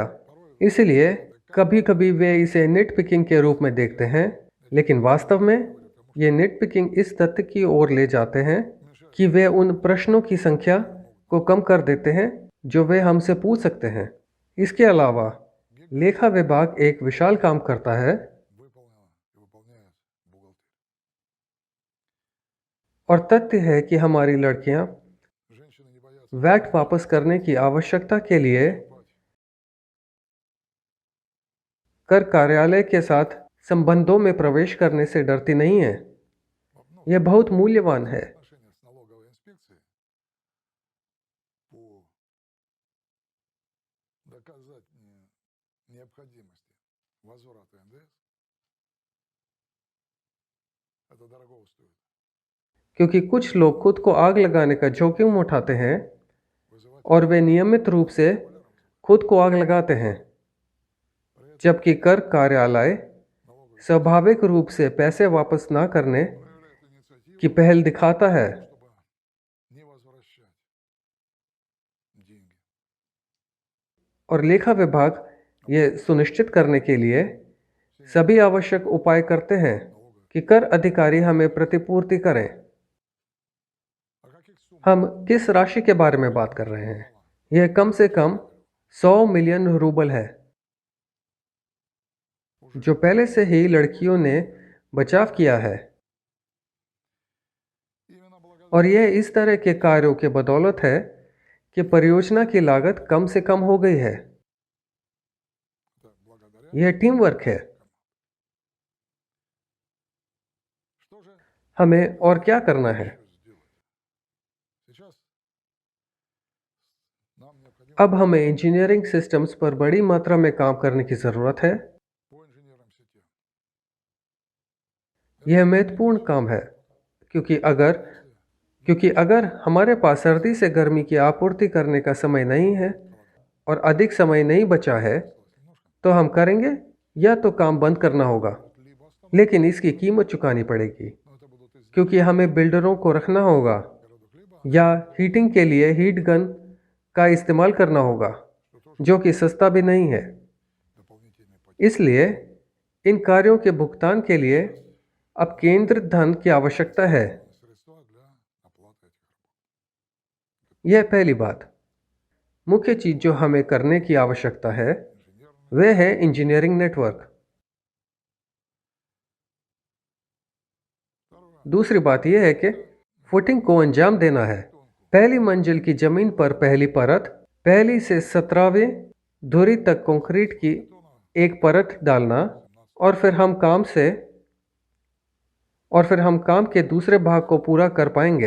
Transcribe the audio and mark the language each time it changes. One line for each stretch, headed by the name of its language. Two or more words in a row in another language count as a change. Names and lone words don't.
Hindi: इसलिए कभी कभी वे इसे
English: nit picking
Hindi: के रूप में देखते हैं, लेकिन वास्तव में ये
English: nit picking
Hindi: इस तथ्य की ओर ले जाते हैं कि वे उन प्रश्नों की संख्या को कम कर देते हैं जो वे हमसे पूछ सकते हैं। इसके अलावा लेखा विभाग एक विशाल काम करता है
Russian: выполнена и выполняет бухгалтерия.
Hindi: और तथ्य है कि हमारी लड़कियां
Russian: Женщины не боятся
Hindi: वैट वापस करने की आवश्यकता के लिए
Russian: платить.
Hindi: कर कार्यालय के साथ संबंधों में प्रवेश करने से डरती नहीं है।
Russian: Ну,
Hindi: यह बहुत मूल्यवान है।
Russian: отношения с налоговой инспекцией по доказать необходимости возврата НДС, это дорого стоит.
Hindi: क्योंकि कुछ लोग खुद को आग लगाने का जोखिम उठाते हैं
Russian: Вызывать
Hindi: और वे नियमित रूप से खुद को आग लगाते हैं, जबकि कर कार्यालय
Russian: налоговой
Hindi: स्वाभाविक रूप से पैसे वापस ना करने
Russian: проявляет инициативу,
Hindi: की पहल दिखाता है।
Russian: чтобы не возвращать деньги.
Hindi: और लेखा विभाग ये सुनिश्चित करने के लिए सभी आवश्यक उपाय करते हैं कि कर अधिकारी हमें प्रतिपूर्ति करें।
Russian: О каких суммах
Hindi: हम किस राशि के बारे में बात कर रहे हैं? यह कम से कम 100 मिलियन रूबल है, जो पहले से ही लड़कियों ने बचाव किया है।
Russian: именно благодаря
Hindi: और यह इस तरह के कार्यों के बदौलत है कि परियोजना की लागत कम से कम हो गई है।
Russian: благодаря
Hindi: यह
English: team work
Hindi: है।
Russian: что же
Hindi: हमें और क्या करना है?
Russian: еще сделать? Сейчас нам необходимо
Hindi: अब हमें
English: engineering systems
Hindi: पर बड़ी मात्रा में काम करने की ज़रूरत है।
Russian: по инженерным сетям.
Hindi: यह महत्वपूर्ण काम है क्योंकि अगर हमारे पास सर्दी से गर्मी की आपूर्ति करने का समय नहीं है और अधिक समय नहीं बचा है, तो हम करेंगे या तो काम बंद करना होगा,
Russian: Либо оставить,
Hindi: लेकिन इसकी कीमत चुकानी पड़ेगी,
Russian: но это будут из
Hindi: क्योंकि हमें बिल्डरों को रखना होगा
Russian: городов, либо
Hindi: या हीटिंग के लिए
English: heat gun
Hindi: का इस्तेमाल करना होगा,
Russian: что тоже
Hindi: जो कि सस्ता भी नहीं है।
Russian: дополнительные потери.
Hindi: इसलिए इन कार्यों के भुगतान के लिए अब केंद्रित धन की आवश्यकता है।
Russian: Средства для оплаты этих работ.
Hindi: यह पहली बात। मुख्य चीज जो हमें करने की आवश्यकता है
Russian: Инженерные.
Hindi: वह है
English: engineering network.
Russian: Второе.
Hindi: दूसरी बात यह है कि फुटिंग को अंजाम देना है। पहली मंजिल की जमीन पर पहली परत, पहली से 17वीं धुरी तक कंक्रीट की एक परत डालना और फिर हम काम के दूसरे भाग को पूरा कर पाएंगे।